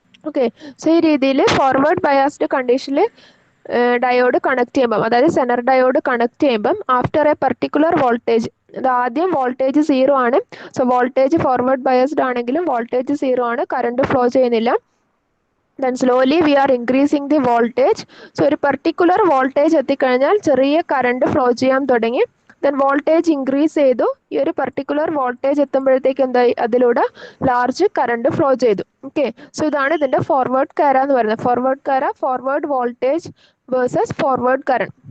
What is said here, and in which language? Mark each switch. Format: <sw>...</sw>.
<ml>Okay, so ഈ രീതിയിൽ forward biased കണ്ടീഷനിൽ ഡയോഡ് കണക്ട് ചെയ്യുമ്പം, അതായത് സെനർ ഡയോഡ് കണക്ട് ചെയ്യുമ്പം</ml> <en>after a particular voltage,</en> <ml>ഇത് ആദ്യം വോൾട്ടേജ് 0 ആണ്. സോ വോൾട്ടേജ് ഫോർവേഡ് ബയാസ്ഡ് ആണെങ്കിലും വോൾട്ടേജ് 0 ആണ്, കറണ്ട് ഫ്ലോ ചെയ്യുന്നില്ല.</ml> <en>then slowly we are increasing the voltage.</en> <ml>so ഒരു പർട്ടിക്കുലർ വോൾട്ടേജ് എത്തിക്കഴിഞ്ഞാൽ ചെറിയ കറണ്ട് ഫ്ലോ ചെയ്യാൻ തുടങ്ങി. then വോൾട്ടേജ് ഇൻക്രീസ് ചെയ്തു. ഈ ഒരു പർട്ടിക്കുലർ വോൾട്ടേജ് എത്തുമ്പോഴത്തേക്ക് എന്തായി? അതിലൂടെ ലാർജ് കറണ്ട് ഫ്ലോ ചെയ്തു. ഓക്കെ, സോ ഇതാണ് ഇതിൻ്റെ ഫോർവേഡ് കാര എന്ന് പറയുന്നത്. ഫോർവേഡ് കാര forward voltage versus forward current.</ml>